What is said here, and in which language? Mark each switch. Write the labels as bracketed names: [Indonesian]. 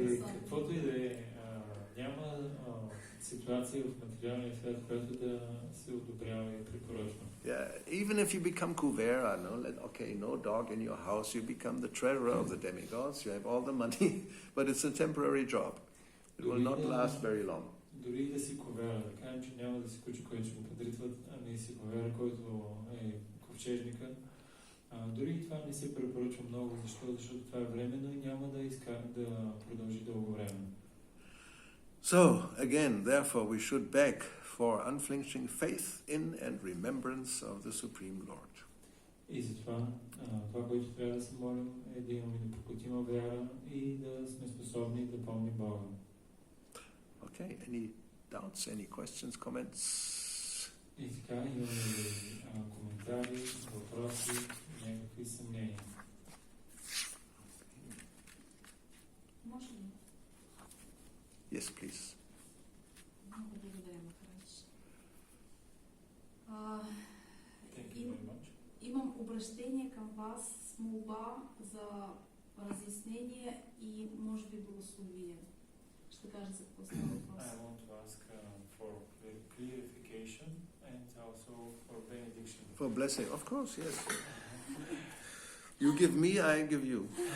[Bulgarian] И каквото и да е, няма ситуация в материалния свят, която да се одобрява и препоръчва. [English] Yeah, even if you become kuvera, no dog in your house, you become the treasurer of the demigods, you have all the money, but it's a temporary job. It will not last very long. [Bulgarian] Дори да си ковера, да кажем, че няма да си куче, който ще го подритват, ами си ковера, който е ковчежника. Дори това не се препоръчва много, защото това е временно и няма да продължи дълго време. [English] So, again, therefore, we should beg for unflinching faith in and remembrance of the Supreme Lord. [Bulgarian] И затова, това, което трябва да се молим, е да имаме непокътима вяра и да сме способни да помним Бога. [English] Okay, any doubts, any questions, comments? [Bulgarian] И така, имаме ли коментари, въпроси, някакви съмнения? Може ли? [English] Yes, please. [Bulgarian] Много благодаря, Махарадж. [English] Thank you very much. [Bulgarian] Имам обращение към вас с молба за разяснение и може би благословие. Ще кажа за какво става въпрос. [English] I want to ask for clarification and also for benediction. For blessing, of course, yes. You give me, I give you.